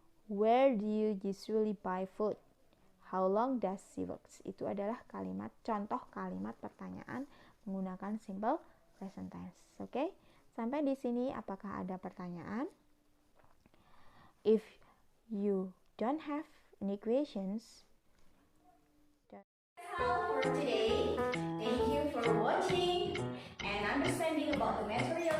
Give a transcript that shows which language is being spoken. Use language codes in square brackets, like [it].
[en] Where do you usually buy food? How long does she work? [id] Itu adalah contoh kalimat pertanyaan menggunakan simple present tense. Oke? Sampai di sini apakah ada pertanyaan? [en] If you don't have any questions, that's all for today. Thank you for watching and understanding about the math